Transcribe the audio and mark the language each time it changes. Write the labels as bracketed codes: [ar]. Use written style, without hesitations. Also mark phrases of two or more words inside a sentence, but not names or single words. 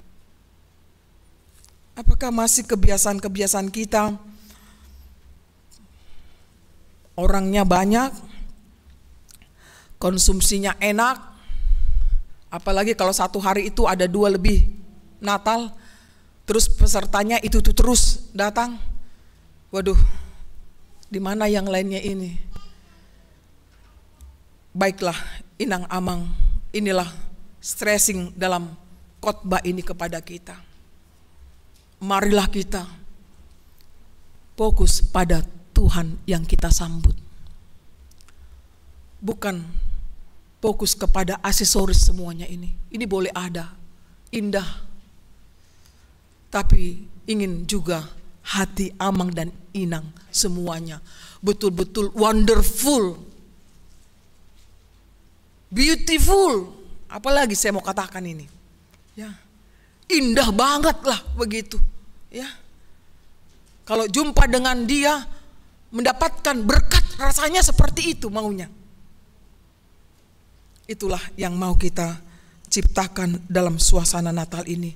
[id] Apakah masih kebiasaan-kebiasaan kita, orangnya banyak, konsumsinya enak, apalagi kalau satu hari itu ada 2 lebih Natal, terus pesertanya itu tuh terus datang. Waduh, di mana yang lainnya ini? Baiklah, [bbc] inang amang, [id] inilah stressing dalam khotbah ini kepada kita. Marilah kita fokus pada Tuhan yang kita sambut. Bukan fokus kepada aksesoris semuanya ini. Ini boleh ada, indah. Tapi ingin juga hati amang dan inang semuanya betul-betul [en] wonderful, beautiful. [id] Apalagi saya mau katakan ini, ya, indah banget lah begitu, ya. Kalau jumpa dengan dia, mendapatkan berkat, rasanya seperti itu maunya. Itulah yang mau kita ciptakan dalam suasana Natal ini.